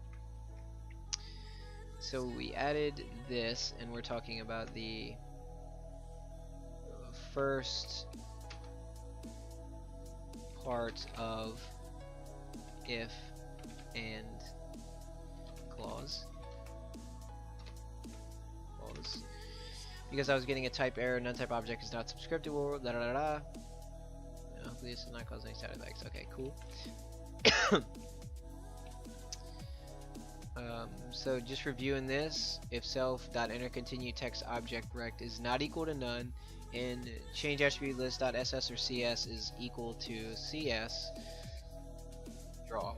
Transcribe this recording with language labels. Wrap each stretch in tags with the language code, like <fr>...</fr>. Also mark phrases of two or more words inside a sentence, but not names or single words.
<en>So we added this, and we're talking about the first part of if and clause. Because I was getting a type error, non-type object is not subscriptable, da da da da. No, hopefully this does not cause any side effects. Okay, cool. So just reviewing this, if self.enter continue text object rect is not equal to none, and change attribute list.ss or cs is equal to cs, draw.</en>